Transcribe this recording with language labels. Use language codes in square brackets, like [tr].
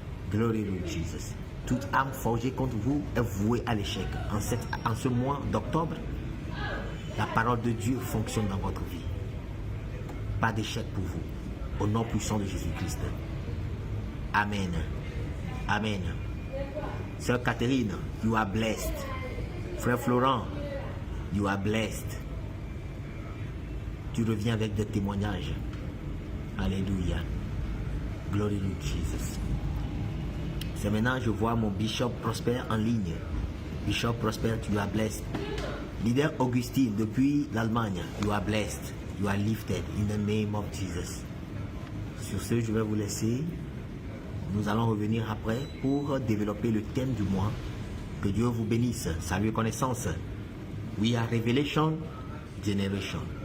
[en] Glory to Jesus. [fr] Toute âme forgée contre vous est vouée à l'échec. En ce mois d'octobre, la parole de Dieu fonctionne dans votre vie. Pas d'échec pour vous. Au nom puissant de Jésus-Christ. Amen. Amen. [en] Sœur Catherine, you are blessed. Frère Florent, you are blessed. [fr] Tu reviens avec des témoignages. Alléluia. [en] Glory to Jesus. [fr] C'est maintenant je vois mon Bishop Prosper en ligne. [en] Bishop Prosper, tu are blessed. Leader Augustine depuis l'Allemagne, you are blessed. You are lifted in the name of Jesus. [fr] Sur ce, je vais vous laisser. Nous allons revenir après pour développer le thème du mois. Que Dieu vous bénisse. Salut et connaissance. [en] We are Revelation Generation.